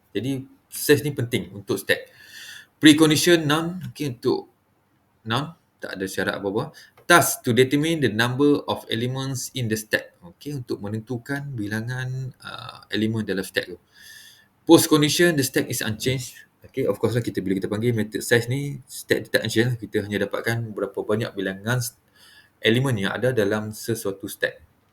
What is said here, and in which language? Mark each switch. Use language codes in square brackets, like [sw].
[ms] Jadi size ni penting untuk stack. [en] Precondition none. [ms] Okay, untuk none tak ada syarat apa-apa. [en] Task to determine the number of elements in the stack. [ms] Okay, untuk menentukan bilangan elemen dalam stack tu. [en] Post condition, the stack is unchanged. [ms] Okay, of course lah bila kita panggil method size ni, stack tak unchanged. Kita hanya dapatkan berapa banyak bilangan elemen yang ada dalam sesuatu stack.